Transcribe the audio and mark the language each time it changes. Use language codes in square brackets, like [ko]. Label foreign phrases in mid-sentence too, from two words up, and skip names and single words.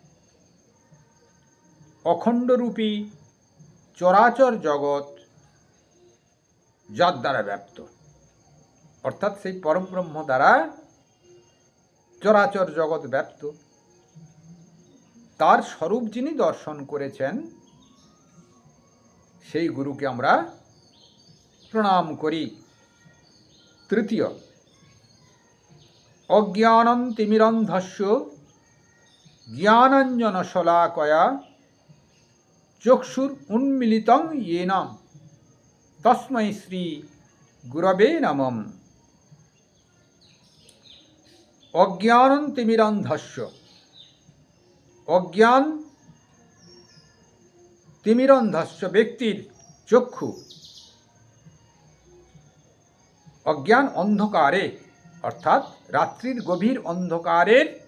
[bn] অখণ্ডরূপী চরাচর জগৎ যার দ্বারা ব্যাপ্ত, অর্থাৎ সেই পরমব্রহ্ম দ্বারা চরাচর জগৎ ব্যাপ্ত, তার স্বরূপ যিনি দর্শন করেছেন, সেই গুরুকে আমরা প্রণাম করি। [sa] তৃতীয়, অজ্ঞানং তিমিরন্ধস্য জ্ঞানাঞ্জন শলাকয়া চক্ষুর উন্মিলিতং येन তস্मै শ্রী গুরবে নমঃ। অজ্ঞানং তিমিরন্ধস্য, অজ্ঞান তিমিরন্ধস্য [bn] ব্যক্তির চক্ষু অজ্ঞান অন্ধকারে, অর্থাৎ রাত্রির গভীর অন্ধকারের